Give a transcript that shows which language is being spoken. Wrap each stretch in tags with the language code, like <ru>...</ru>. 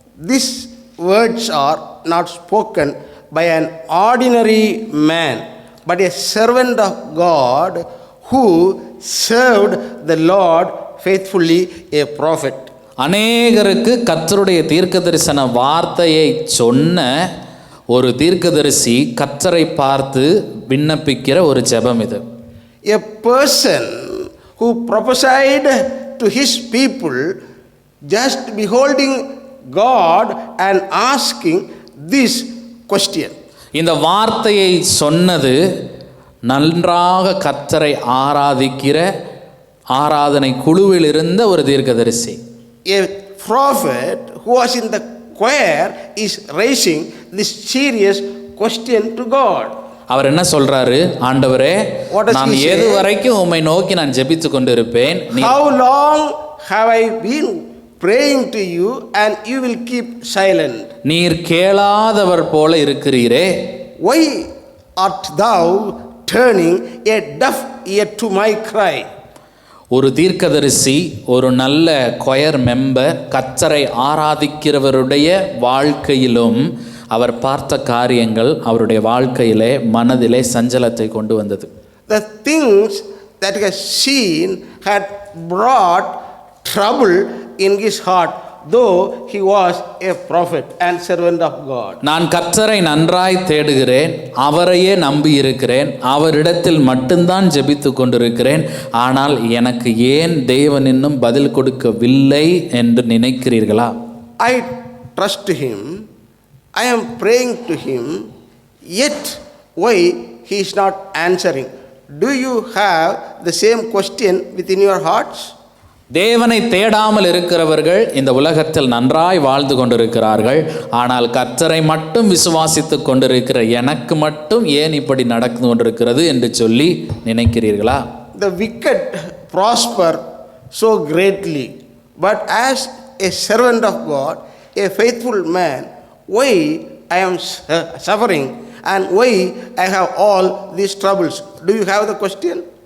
<en>These words are not spoken by an ordinary man, but a servant of God who served the Lord faithfully, a prophet.</en> <ta>அநேகருக்கு கர்த்தருடைய தீர்க்க தரிசன வார்த்தையை சொன்ன ஒரு தீர்க்கதரிசி கர்த்தரை பார்த்து விண்ணப்பிக்கிற ஒரு ஜெபம் இது.</ta> <en>A person who prophesied to his people, just beholding God and asking this question.</en> <ta>இந்த வார்த்தையை சொன்னது நன்றாக கர்த்தரை ஆராதிக்கிற ஆராதனை குழுவில் இருந்த ஒரு தீர்க்கதரிசி.</ta> <en>A prophet who was in the choir is raising this serious question to God.</en> <ta>அவர் என்ன சொல்றாரு? ஆண்டவரே, நான் எது வரைக்கும் உம்மை நோக்கி நான் ஜெபித்து கொண்டிருப்பேன்?</ta> <en>How long have I been praying to you and you will keep silent?</en> <ta>நீர் கேளாதவர் போல இருக்கிறீரே.</ta> <en>Why art thou turning a deaf ear to my cry?</en> <ta>ஒரு தீர்க்கதரிசி, ஒரு நல்ல கொயர் மெம்பர், கர்த்தரை ஆராதிக்கிறவருடைய வாழ்க்கையிலும் அவர் பார்த்த காரியங்கள் அவருடைய வாழ்க்கையிலே மனதிலே சஞ்சலத்தை கொண்டு வந்தது.</ta> <en>The things that he has seen had brought trouble in his heart, though he was a prophet and servant of God.</en> <ta>நான் கர்த்தரை நன்றாய் தேடுகிறேன், அவரையே நம்பி இருக்கிறேன், அவரிடத்தில் மட்டும்தான் ஜெபித்து கொண்டிருக்கிறேன், ஆனால் எனக்கு ஏன் தேவன் இன்னும் பதில் கொடுக்கவில்லை என்று நினைக்கிறீர்களா?</ta> <en>I trust him, I am praying to him, yet why he is not answering? do you have the same question within your hearts?</en> <ta>தேவனை தேடாமல் இருக்கிறவர்கள் இந்த உலகத்தில் நன்றாய் வாழ்ந்து கொண்டிருக்கிறார்கள். ஆனால் கர்த்தரை மட்டும் விசுவாசித்து கொண்டிருக்கிற எனக்கு மட்டும் ஏன் இப்படி நடந்து கொண்டிருக்கிறது என்று சொல்லி நினைக்கிறீர்களா?</ta> <en>The wicked prosper so greatly, but as a servant of God, a faithful man, why I am suffering and why I have all these troubles? Do you have the question?</en>